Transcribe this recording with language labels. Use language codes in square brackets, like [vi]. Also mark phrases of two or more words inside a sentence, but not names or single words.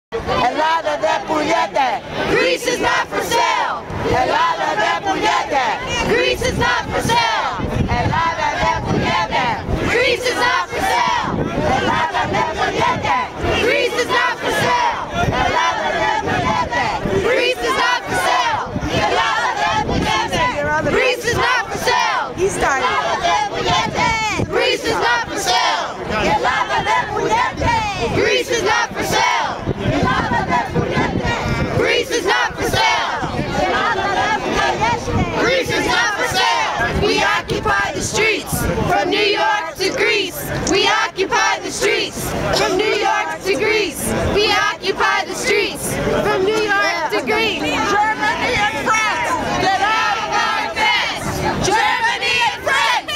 [el] Ελλάδα δεν πουλιέται. [en] Greece is not for sale. [el] Ελλάδα δεν πουλιέται. [en] Greece is not for sale. [el] Ελλάδα δεν πουλιέται. [en] Greece is not for sale. [el] Ελλάδα δεν πουλιέται. [en] Greece is not for sale. [el] Ελλάδα δεν πουλιέται. [en] Greece is not for sale. [el] Ελλάδα δεν πουλιέται. [en] Greece is not for sale. [el] Ελλάδα δεν πουλιέται. [en] Greece is not for sale. [el] Ελλάδα δεν πουλιέται. [en] Greece is not for sale. [el] Ελλάδα δεν πουλιέται. [en] Greece is not for sale. [el] Ελλάδα δεν πουλιέται. [en] Greece is not for sale. We occupy the streets from New York to Greece. We occupy the streets from New York to Greece. We occupy the streets from New York to Greece. Germany and France, Get out of our beds! Germany and France!